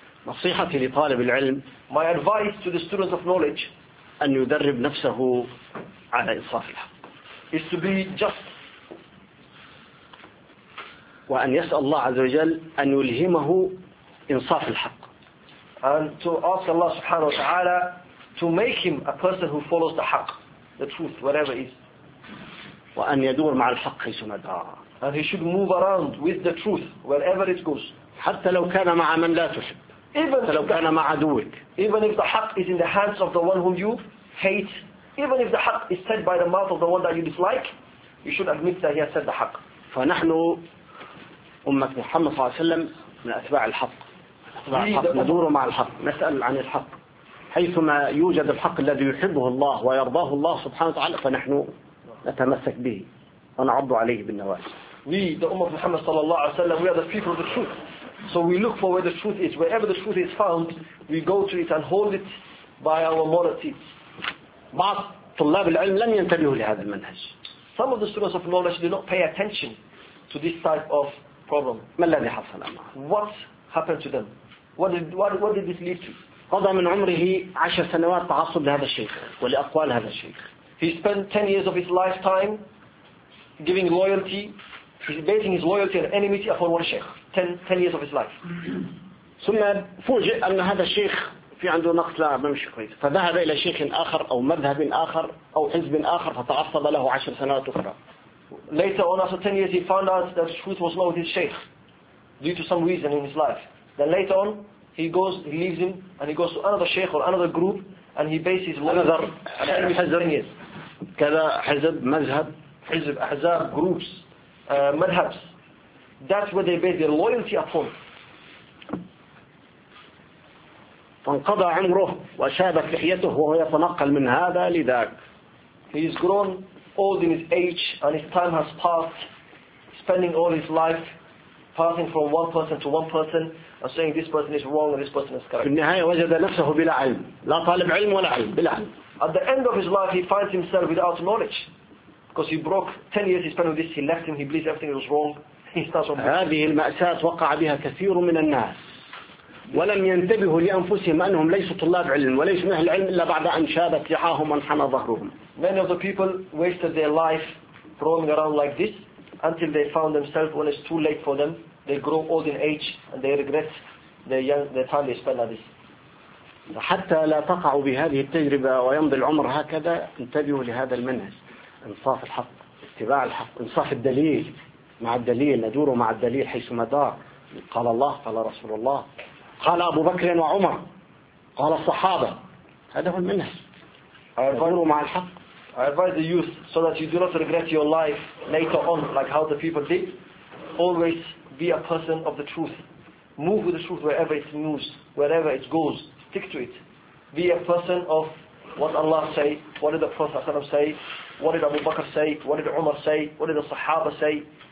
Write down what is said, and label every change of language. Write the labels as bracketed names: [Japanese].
[Arabic] نصيحتي لطالب العلم. [English] My advice to the students of knowledge. [Arabic] أن يدرب نفسه على إنصاف الحق. [English] Is to be just. [Arabic] وأن يسأل الله عز وجل أن يلهمه إنصاف الحق. [English] And to ask Allah [Arabic] سبحانه وتعالى [English] to make him a person who follows the حق, the truth, whatever it is. [Arabic] وأن يدور مع الحق حيثما دار. [English] And he should move around with the truth wherever it goes. [Arabic] حتى لو كان مع من لا تحب. [English] Even if the haq is in the hands of the one whom you hate, even if the haq is said by the mouth of the one that you dislike, you should admit that he has said the haq. [Arabic] فنحن أمة محمد صلى الله عليه وسلم من أتباع الحق. ندور مع الحق. نسأل عن الحق. حيثما يوجد الحق الذي يحبه الله ويرضاه الله سبحانه وتعالى فنحن نتمسك به ونعض عليه بالنواجذ. [English] We, the Ummah of Muhammad sallallahu alayhi wa sallam, we are the people of the truth. So we look for where the truth is. Wherever the truth is found, we go to it and hold it by our moral teeth. [Arabic] بعض طلاب العلم لن ينتبهوا لهذا المنهج. [English] Some of the students of knowledge do not pay attention to this type of problem. [Arabic] ما الذي حصل معه؟ [English] What happened to them? What did this lead to? [Arabic] قضى من عمره 10 سنوات تعصب لهذا الشيخ ولأقوال هذا الشيخ. [English] He spent 10 years of his lifetime giving loyalty. He's basing his loyalty and enmity upon one sheikh. 10 years of his life. [Arabic] ثم فوجئ أن هذا الشيخ في عنده نقص لا بمشي كويس. فذهب إلى شيخ آخر أو مذهب آخر أو حزب آخر فتعصب له 10 سنوات أخرى. [English] Later on, after 10 years, he found out that the truth was not with his sheikh due to some reason in his life. Then later on, he leaves him and he goes to another sheikh or another group and he bases his loyalty. Another حزب. [Arabic] كذا حزب مذهب. حزب أحزاب groups. [English] Madhabs. That's where they base their loyalty upon. [Arabic] فانقضى عمره وشابت لحيته وهو يتنقل من هذا لذاك. [English] He's grown old in his age and his time has passed, spending all his life passing from one person to one person and saying this person is wrong and this person is correct. [Arabic] في النهاية وجد نفسه بلا علم. لا طالب علم ولا علم. بلا علم. [English] At the end of his life he finds himself without knowledge. Because he broke 10 years he spent with this, he left him, he believes everything was wrong, he starts on [Arabic] هذه المأساة وقع بها كثير من الناس ولم ينتبهوا لأنفسهم أنهم ليسوا طلاب علم وليسوا من أهل العلم إلا بعد أن شابت لحاهم وانحنى ظهرهم. [English] Many of the people wasted their life roaming around like this until they found themselves when it's too late for them. They grow old in age and they regret the time they spent like this. [Arabic] حتى لا تقعوا بهذه التجربة ويمضي العمر هكذا انتبهوا لهذا المنهج. إنصاف الحق اتباع الحق إنصاف الدليل مع الدليل ندور مع الدليل حيثما دار قال الله قال رسول الله قال أبو بكر وعمر قال الصحابة هذا هو المنهج ندور مع الحق. [English] I advise the youth so that you do not regret your life later on like how the people did. Always be a person of the truth. Move with the truth wherever it moves, wherever it goes. Stick to it. Be a person of what Allah say, what did the Prophet say, what did Abu Bakr say, what did Umar say, what did the Sahaba say.